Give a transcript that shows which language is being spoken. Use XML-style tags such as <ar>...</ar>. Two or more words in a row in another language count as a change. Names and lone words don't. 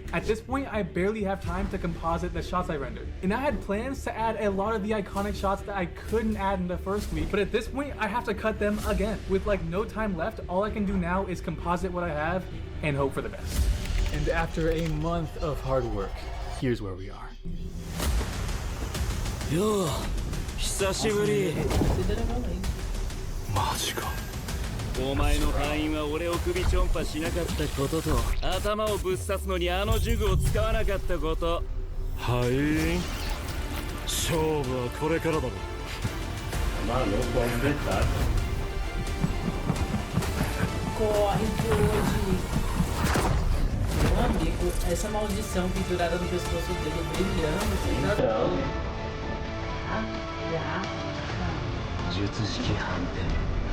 <en>At this point, I barely have time to composite the shots I rendered. And I had plans to add a lot of the iconic shots that I couldn't add in the first week, but at this point, I have to cut them again. With like no time left, all I can do now is composite what I have and hope for the best. And after a month of hard work, here's where we are.</en> <ja>よう、久しぶり。マジか。お前の敗因は俺を首ちょんぱしなかったことと頭をぶっ刺すのにあの呪具を使わなかったこと。敗因？勝負はこれからだろ。</ja> <pt>Maluco, vamos tentar. Corre que hoje. Meu amigo, essa maldição pendurada no pescoço dele brilhando, sem Então.</pt> <ja>術式反転.</ja>